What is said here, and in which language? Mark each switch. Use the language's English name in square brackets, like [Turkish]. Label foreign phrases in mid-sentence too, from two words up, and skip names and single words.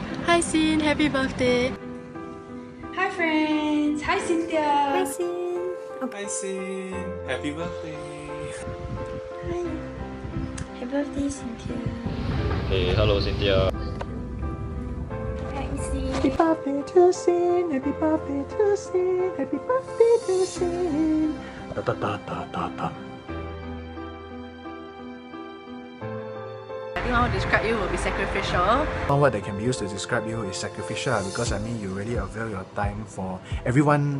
[English] Hi Sin, happy birthday. Hi friends! Hi Cynthia! Hi, Sin. Hi Sin, happy birthday. Hi. Happy birthday, Cynthia. Hey, hello Cynthia. Hi, Sin. Happy birthday to Sin, happy birthday to Sin, happy birthday to Sin. Da da da da da da. I think one word to describe you will be sacrificial. One word that can be used to describe you is sacrificial, because I mean you really avail your time for everyone.